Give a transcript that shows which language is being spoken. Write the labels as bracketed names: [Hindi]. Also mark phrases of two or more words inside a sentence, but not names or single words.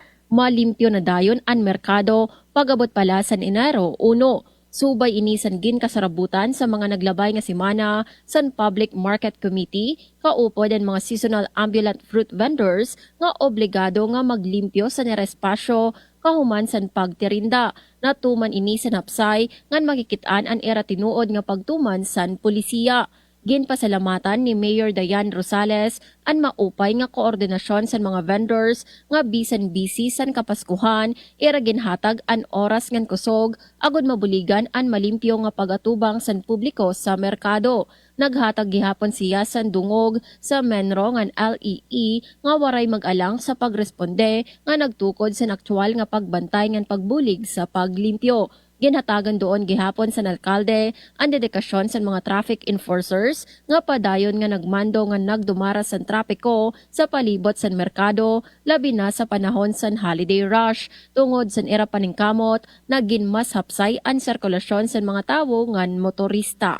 [Waray] Malimpyo na dayon ang merkado pagabot pala san Enero 1. Subay inisan gin kasarabutan sa mga naglabay nga semana san Public Market Committee kaupod ang mga [English] seasonal ambulant fruit vendors [Waray] nga obligado nga maglimpyo sa nerespasyo kahuman san pagtirinda. Natuman inisan hapsay ngan makikitaan ang era tinuod nga pagtuman san polisiya. Ginpasalamatan ni Mayor Dayan Rosales ang maupay nga koordinasyon sa mga vendors nga bisan busy san kapaskuhan ira ginhatag an oras ngan kusog agud mabuligan an malimpyo nga pagatubang san publiko sa merkado. Naghatag gihapon siya san dungog sa menro ngan LEE nga waray mag-alang sa pagresponde nga nagtukod sa aktwal nga pagbantay ngan pagbulig sa paglimpyo. Ginhatagan doon gihapon sa alkalde ang dedikasyon sa mga [English] traffic enforcers [Waray] nga padayon nga nagmando nga nagdumara sa trapiko sa palibot sa merkado labi na sa panahon sa [English] holiday rush [Waray] tungod sa era paningkamot na ginmas hapsay ang sirkulasyon sa mga tawo ngan motorista.